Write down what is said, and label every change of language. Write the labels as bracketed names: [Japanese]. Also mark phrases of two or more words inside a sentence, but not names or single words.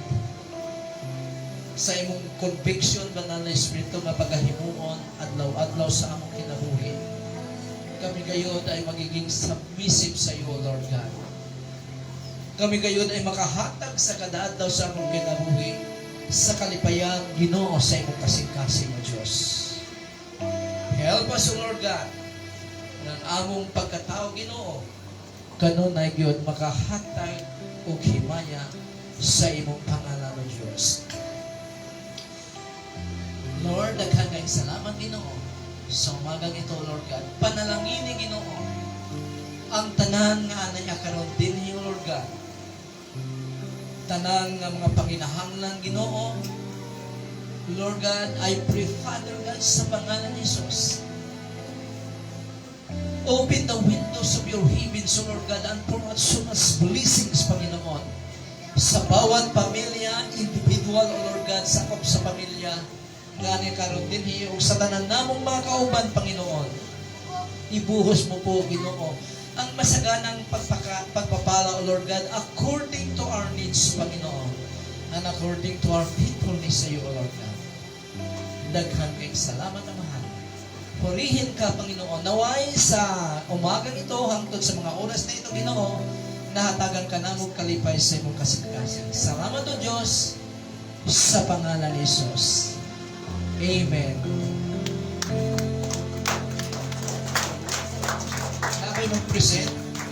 [Cebuano] Sa imong conviction banal na Espiritu nga pagahimuon adlaw-adlaw sa among kinabuhi. [Filipino] Kami gayud ay magiging submissive sa iyo, Lord God. [Cebuano] Kami gayud ay makahatag sa kada adlaw sa among kinabuhi sa kalipayan Ginoo sa imong kasing-kasing o Diyos. [English] Help us, [Cebuano] O Lord God, ng among pagkatao Ginoo kanunay gyud makahatag og himaya sa imong pangalan o Diyos. Lord, daghan kayong salamat Ginoo [Filipino] sa umagang ito, [Cebuano] Lord God. Panalangini Ginoo ang tanan nga anay karon dinhi, Lord God. Tanan nga mga panginahanglan Ginoo, [English] Lord God, I pray, Father God, [Cebuano] sa pangalan ni Jesus. [English] Open the windows of your heavens, Lord God, and pour out so much blessings, [Filipino] Panginoon, sa bawat pamilya, [English] individual, Lord God, [Cebuano] sakop sa pamilya, ngani karon dinhi ug sa tanan namong mga kauban Panginoon. [Filipino] Ibuhos mo po Ginoo ang masaganang pagpapala o Lord God [English] according to our needs [Filipino] Panginoon [English] and according to our faithfulness [Filipino] sa iyo o Lord God. [Cebuano] Daghan kayong salamat amahan. Purihin ka Panginoon naway [Filipino] sa umagang ito [Cebuano] hangtod sa mga oras na ito Ginoo nahatagan ka namong kalipay sa imong kasing-kasing. Salamat o Diyos sa pangalan ni Jesus. [Filipino] Amen. Ako yung mag-present.